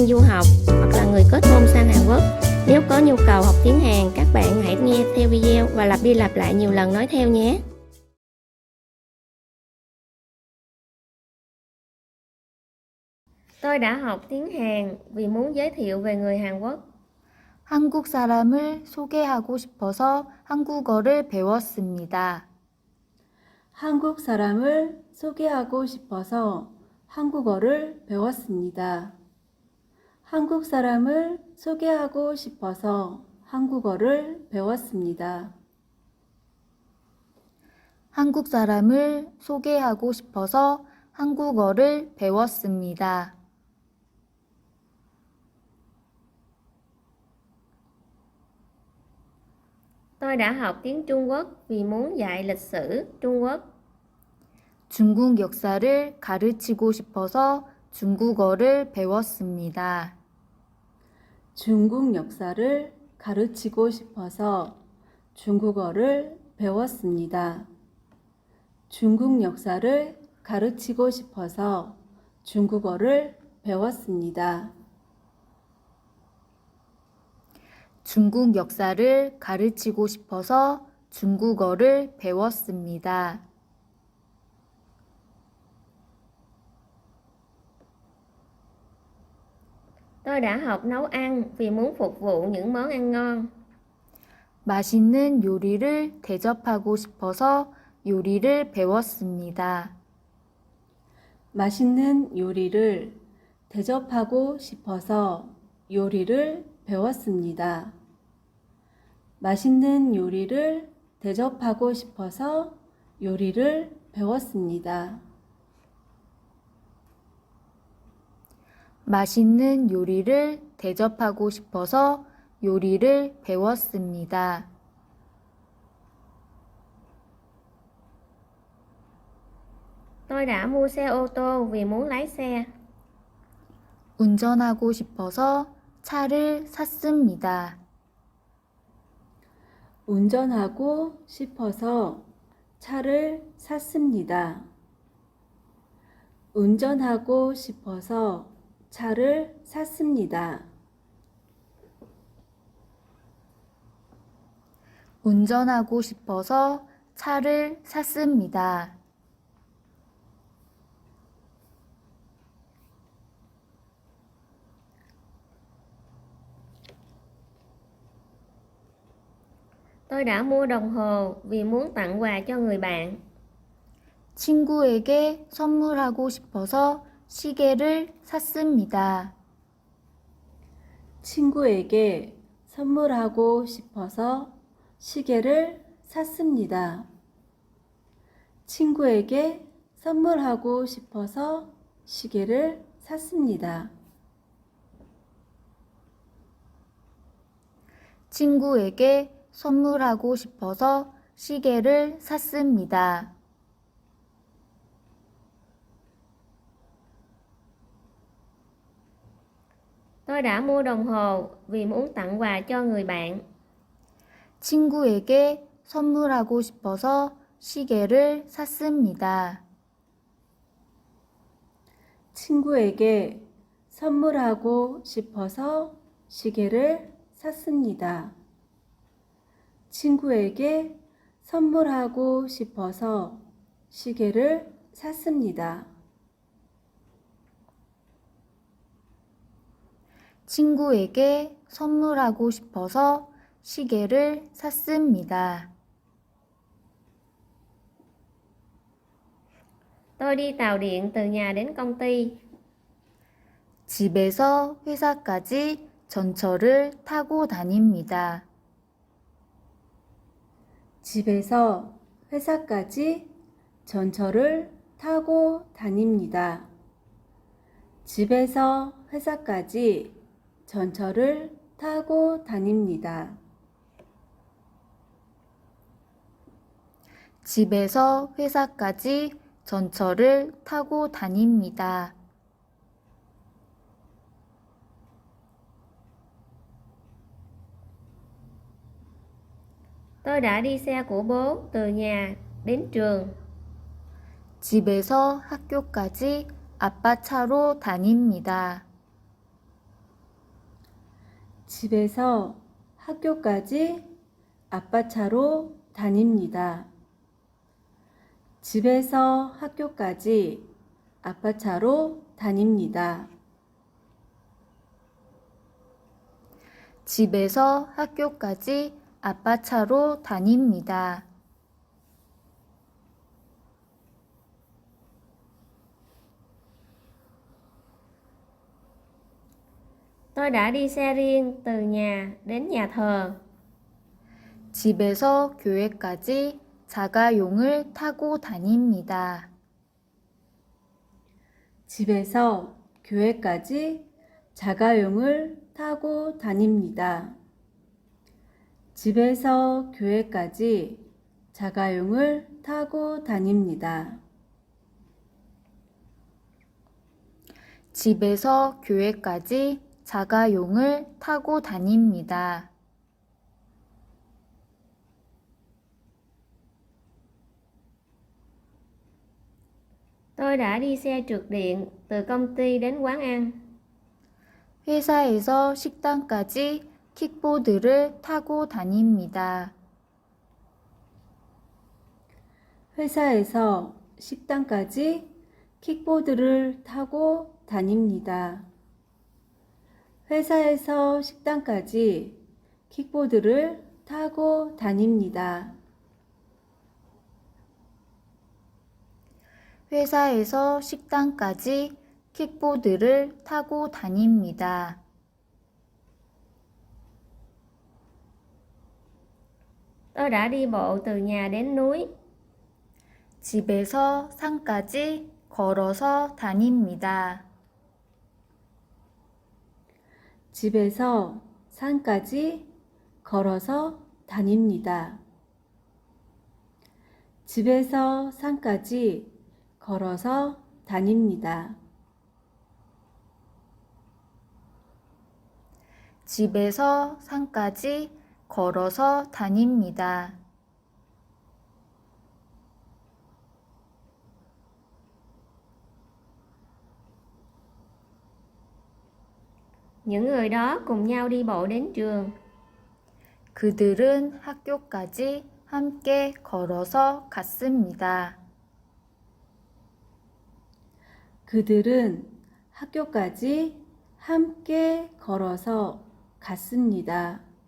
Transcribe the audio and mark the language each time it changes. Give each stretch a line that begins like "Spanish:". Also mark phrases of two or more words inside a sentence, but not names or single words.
Vietnamese: học hoặc là người kết hôn sang Hàn Quốc. Nếu có nhu cầu học tiếng Hàn, các bạn hãy nghe theo video và lặp đi lặp lại nhiều lần nói theo nhé. Tôi đã học tiếng Hàn vì muốn giới thiệu về người Hàn Quốc.
Korean: 한국 사람을 소개하고 싶어서 한국어를 배웠습니다. 한국 사람을 소개하고 싶어서 한국어를 배웠습니다. 한국 사람을 소개하고 싶어서 한국어를 배웠습니다. 한국 사람을 소개하고 싶어서 한국어를 배웠습니다.
Vietnamese: Tôi đã học tiếng Trung Quốc vì muốn dạy lịch sử Trung Quốc.
Korean: 중국 역사를 가르치고 싶어서 중국어를 배웠습니다. 중국 역사를 가르치고 싶어서 중국어를 배웠습니다. 중국 역사를 가르치고 싶어서 중국어를 배웠습니다. 중국 역사를 가르치고 싶어서 중국어를 배웠습니다.
Vietnamese: Tôi đã học nấu ăn vì muốn phục vụ những món ăn ngon.
Korean: 맛있는 요리를 대접하고 싶어서 요리를 배웠습니다. 맛있는 요리를 대접하고 싶어서 요리를 배웠습니다. 맛있는 요리를 대접하고 싶어서 요리를 배웠습니다. 맛있는 요리를 대접하고 싶어서 요리를 배웠습니다.
Vietnamese: Tôi đã mua xe ô tô vì muốn lái xe.
Korean: 운전하고 싶어서 차를 샀습니다. 운전하고 싶어서 차를 샀습니다. 운전하고 싶어서 차를 샀습니다. 운전하고 싶어서 차를 샀습니다.
Vietnamese: Tôi đã mua đồng hồ vì muốn tặng quà cho người bạn.
Korean: 친구에게 선물하고 싶어서 시계를 샀습니다. 친구에게 선물하고 싶어서 시계를 샀습니다. 친구에게 선물하고 싶어서 시계를 샀습니다. 친구에게 선물하고 싶어서 시계를 샀습니다.
Vietnamese: Tôi đã mua đồng hồ vì muốn tặng quà cho người bạn.
Korean: 친구에게 선물하고 싶어서 시계를 샀습니다. 친구에게 선물하고 싶어서 시계를 샀습니다. 친구에게 선물하고 싶어서 시계를 샀습니다. 친구에게 선물하고 싶어서 시계를 샀습니다.
Vietnamese: Tôi đi tàu điện từ nhà đến công ty.
Korean: 집에서 회사까지 전철을 타고 다닙니다. 집에서 회사까지 전철을 타고 다닙니다. 집에서 회사까지 전철을 타고 다닙니다. 집에서 회사까지 전철을 타고 다닙니다.
Vietnamese: Tôi đã đi xe của bố từ nhà đến trường.
Korean: 집에서 학교까지 아빠 차로 다닙니다. 집에서 학교까지 아빠 차로 다닙니다. 집에서 학교까지 아빠 차로 다닙니다. 집에서 학교까지 아빠 차로 다닙니다.
Vietnamese: Tôi đã đi xe riêng từ nhà đến nhà thờ.
Korean: 집에서 교회까지 자가용을 타고 다닙니다. 집에서 교회까지 자가용을 타고 다닙니다. 집에서 교회까지 자가용을 타고 다닙니다. 집에서 교회까지 자가용을 타고 다닙니다.
Vietnamese: Tôi đã đi xe trượt điện từ công ty đến quán ăn.
Korean: 회사에서 식당까지 킥보드를 타고 다닙니다. 회사에서 식당까지 킥보드를 타고 다닙니다. 회사에서 식당까지 킥보드를 타고 다닙니다. 회사에서 식당까지 킥보드를 타고 다닙니다.
Vietnamese: Tôi đã đi bộ từ nhà đến núi.
Korean: 집에서 산까지 걸어서 다닙니다. 집에서 산까지 걸어서 다닙니다. 집에서 산까지 걸어서 다닙니다. 집에서 산까지 걸어서 다닙니다.
Vietnamese: Những người đó cùng nhau đi bộ đến trường.
Korean: 그들은 학교까지 함께 걸어서 갔습니다. 그들은 학교까지 함께 걸어서 갔습니다.